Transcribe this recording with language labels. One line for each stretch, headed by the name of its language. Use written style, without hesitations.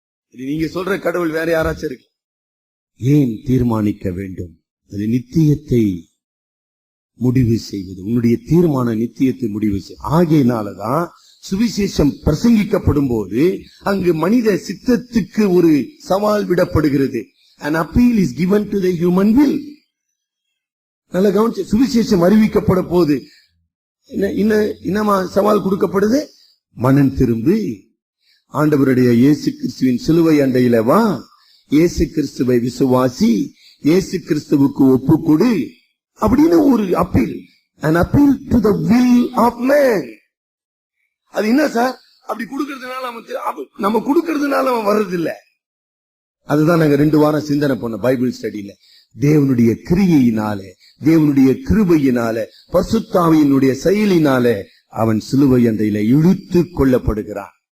Tamil: நீங்க சொல்ற கடவுள் வேற யாராச்சும் இருக்கு. ஏன் தீர்மானிக்க வேண்டும்? அது நித்தியத்தை முடிவு செய்வது. உன்னுடைய தீர்மான நித்தியத்தை முடிவு செய். ஆகையினாலதான் சுவிசேஷம் பிரசங்கிக்கப்படும் போது அங்கு மனித சித்தத்துக்கு ஒரு சவால் விடப்படுகிறது.
English: An appeal is given to the human will.
Tamil: நல்ல கவனிச்சு, சுவிசேஷம் அறிவிக்கப்பட போது இன்னமா சவால் கொடுக்கப்படுது? மனம் திரும்பி ஆண்டவருடைய இயேசு கிறிஸ்துவின் சிலுவை அண்டையில வா, இயேசு கிறிஸ்துவை விசுவாசி, இயேசு கிறிஸ்துவுக்கு ஒப்பு கொடு அப்படின்னு ஒரு appeal.
English: An appeal to the will of man.
Tamil: அது என்ன சார்? அப்படி கொடுக்கறதுனால நம்ம கொடுக்கறதுனால அவன் வர்றது இல்ல. அதுதான் நாங்க 2 வாரம் சிந்தனை பண்ண பைபிள் ஸ்டடியில. தேவனுடைய கிரியையினாலே, தேவனுடைய கிருபையினாலே, பரிசுத்தாவியினுடைய செயலினாலே அவன் சிலுவை அண்டையில இழுத்து கொள்ளப்படுகிறான்.